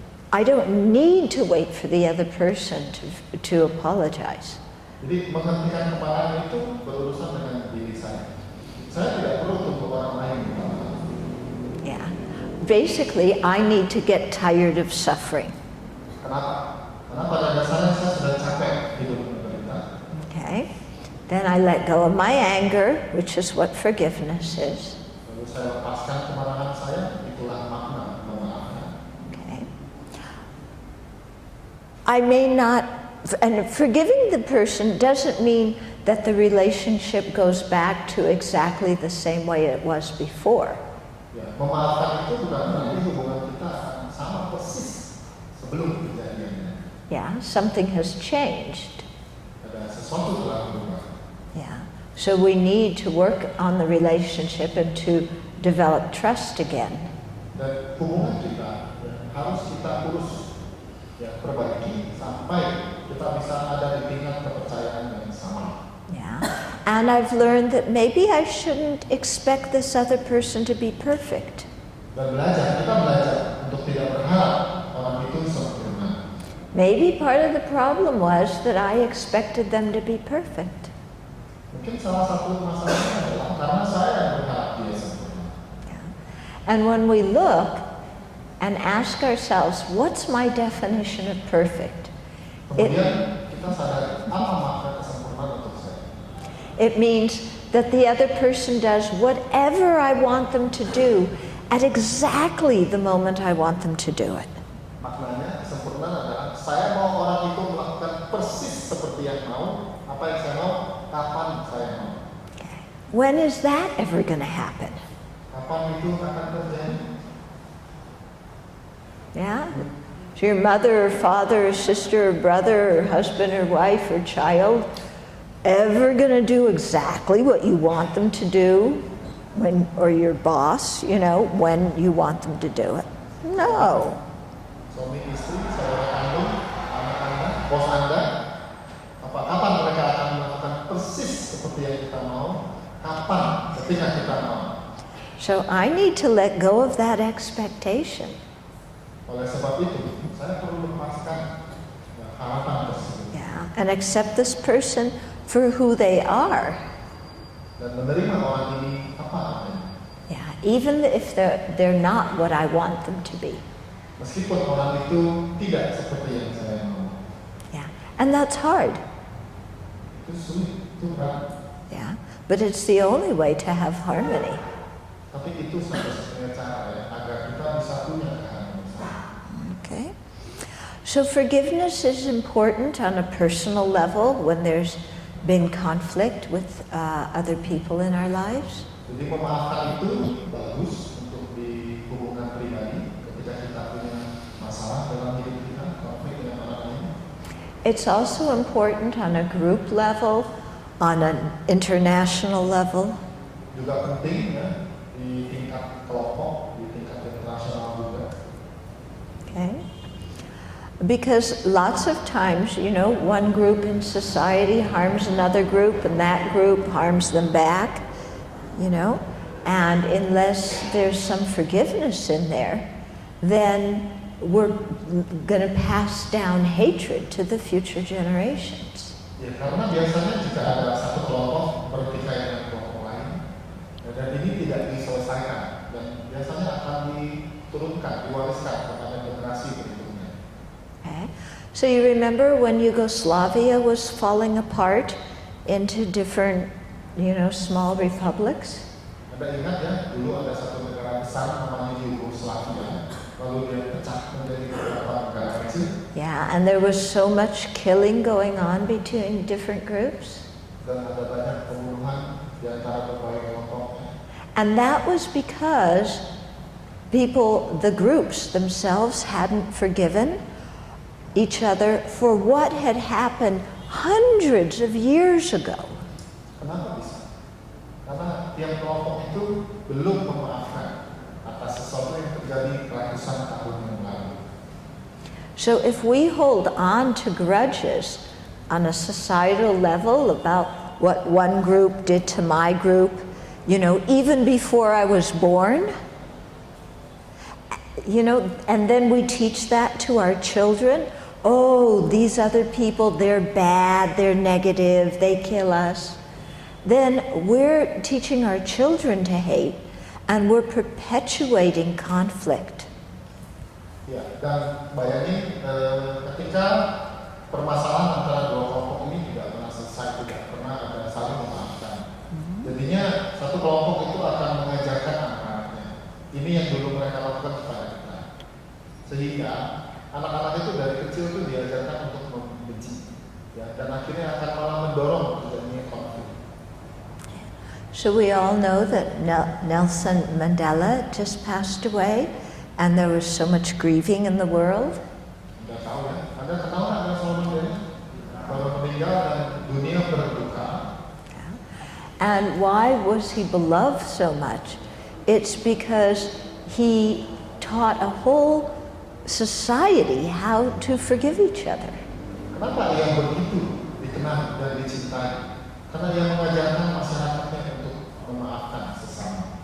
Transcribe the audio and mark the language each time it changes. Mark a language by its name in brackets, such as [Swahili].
[English] I don't need to wait for the other person to apologize. [Indonesian] Jadi menghentikan kemarahan itu berurusan dengan diri saya. Saya tidak perlu tunggu orang lain minta maaf. [English] Yeah. Basically, I need to get tired of suffering. [Indonesian] Kenapa? Karena pada dasarnya saya sudah capek hidup menderita. [English] Okay. Then I let go of my anger, which is what forgiveness is. [Indonesian] Lalu saya lepaskan kemarahan saya, itulah makna memaafkan. [English] Okay. I may not and forgiving the person doesn't mean that the relationship goes back to exactly the same way it was before. [Indonesian] Ya, memaafkan itu bukan berarti hubungan kita akan sama persis sebelum kejadiannya. [English] Yeah, something has changed. [Indonesian] Ada sesuatu telah berubah. [English] Yeah. So we need to work on the relationship and to develop trust again. [Indonesian] Dan hubungan kita harus kita urus, ya, perbaiki sampai kita bisa ada di tingkat kepercayaan yang sama. [English] Yeah. And I've learned that maybe I shouldn't expect this other person to be perfect. [Indonesian] Dan kita belajar untuk tidak berharap orang itu sempurna. [English] Maybe part of the problem was that I expected them to be perfect. [Indonesian] Mungkin salah satu masalahnya adalah karena saya yang berharap dia sempurna. [English] Yeah. And when we look and ask ourselves, what's my definition of perfect? [Indonesian] Kemudian kita sadar apa makna kesempurnaan untuk saya. [English] It means that the other person does whatever I want them to do at exactly the moment I want them to do it. [Indonesian] Maknanya kesempurnaan adalah saya mau orang itu melakukan persis seperti yang mau, apa yang saya mau, kapan saya mau. [English] When is that ever going to happen? [Indonesian] Kapan itu akan terjadi? [English] Yeah? So your mother or father or sister or brother or husband or wife or child ever going to do exactly what you want them to do when, or your boss, you know, when you want them to do it? No. [Indonesian] Suami istri, saudara kandung, anak-anak, bos Anda, kapan mereka akan melakukan persis seperti yang kita mau, kapan ketika kita mau. [English] So I need to let go of that expectation. [Indonesian] Oleh sebab itu, saya perlu lepaskan harapan tersebut. [English] Yeah, and accept this person for who they are. [Indonesian] Dan menerima orang ini apa adanya. [English] Yeah, even if they're not what I want them to be. [Indonesian] Meskipun orang itu tidak seperti yang saya mau. [English] Yeah, and that's hard. [Indonesian] Itu sulit, itu berat. [English] Yeah, but it's the only way to have harmony. [Indonesian] Tapi itu satu-satunya cara ya, agar kita bisa punya keharmonisan. [English] Okay. So forgiveness is important on a personal level when there's been conflict with other people in our lives. [Indonesian] Jadi memaafkan itu bagus untuk di hubungan pribadi ketika kita punya masalah dalam hidup kita, konflik dengan orang lain. [English] It's also important on a group level, on an international level. [Indonesian] Juga penting ya di tingkat kelompok, di tingkat internasional juga. [English] Okay. Because lots of times, you know, one group in society harms another group and that group harms them back, you know, and unless there's some forgiveness in there, then we're going to pass down hatred to the future generations. [Indonesian] Ya, karena biasanya jika ada satu kelompok bertikai dengan kelompok lain, dan ini tidak diselesaikan, dan biasanya akan diturunkan, diwariskan kepada generasi berikutnya. [English] Okay. So you remember when Yugoslavia was falling apart into different, you know, small republics? [Indonesian] Anda ingat ya, dulu ada satu negara besar namanya Yugoslavia, lalu dia pecah menjadi beberapa negara kecil. [English] Yeah, and there was so much killing going on between different groups. [Indonesian] Dan ada banyak pembunuhan di antara berbagai kelompok. [English] And that was because people, the groups themselves hadn't forgiven each other for what had happened hundreds of years ago. [Indonesian] Kenapa bisa? Karena tiap kelompok itu belum memaafkan atas sesuatu yang terjadi ratusan tahun yang lalu. [English] So if we hold on to grudges on a societal level about what one group did to my group, you know, even before I was born, you know, and then we teach that to our children. Oh, these other people, they're bad, they're negative, they kill us. Then we're teaching our children to hate, and we're perpetuating conflict. [Indonesian] Ya, dan bayangin ketika permasalahan antara dua kelompok ini tidak pernah selesai, tidak pernah ada saling memaafkan. Jadinya satu kelompok itu akan mengajarkan anak-anaknya. Ini yang dulu mereka lakukan kepada kita. Sehingga anak-anak itu dari kecil itu diajarkan untuk membenci, ya, dan akhirnya akan malah mendorong terjadinya konflik. [English] So we all know that Nelson Mandela just passed away, and there was so much grieving in the world. [Indonesian] Anda tahu ya? Anda kenal nggak Nelson Mandela? Baru meninggal dan dunia berduka. [English] And why was he beloved so much? It's because he taught a whole society how to forgive each other. [Indonesian] Kenapa ia begitu dikenal dan dicintai? Karena ia mengajarkan masyarakatnya untuk memaafkan sesama.